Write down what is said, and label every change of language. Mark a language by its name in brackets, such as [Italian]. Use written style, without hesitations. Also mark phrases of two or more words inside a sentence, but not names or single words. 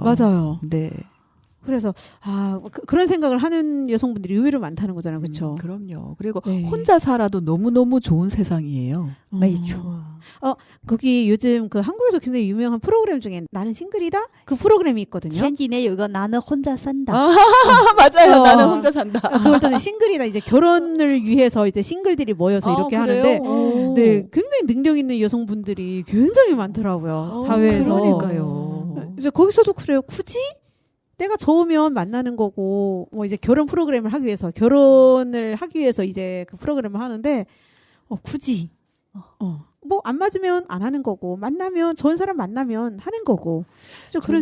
[Korean] 맞아요. 네. 그래서 그런 생각을 하는 여성분들이 의외로 많다는 거잖아요. 그렇죠? 그럼요. 그리고 네. 혼자 살아도 너무너무 좋은 세상이에요. [Chinese] 没错。 [Korean] 거기 요즘 그 한국에서 굉장히 유명한 프로그램 중에 나는 싱글이다? 그 프로그램이 있거든요. [Chinese] 前几年有一个男的 [Korean] 혼자 산다， 맞아요. 어. 나는 혼자 산다. 그걸 또 싱글이다. 이제 결혼을 위해서 이제 싱글들이 모여서 이렇게 하는데 오. 네, 굉장히 능력 있는 여성분들이 굉장히 많더라고요. 사회에서. 그러니까요. 이제 거기서도 그래요. 굳이 때가 좋으면 만나는 거고 뭐 이제 결혼을 하기 위해서 이제 그 프로그램을 하는데 굳이 뭐 안 맞으면 안 하는 거고 만나면 좋은 사람 만나면 하는 거고 좀 그런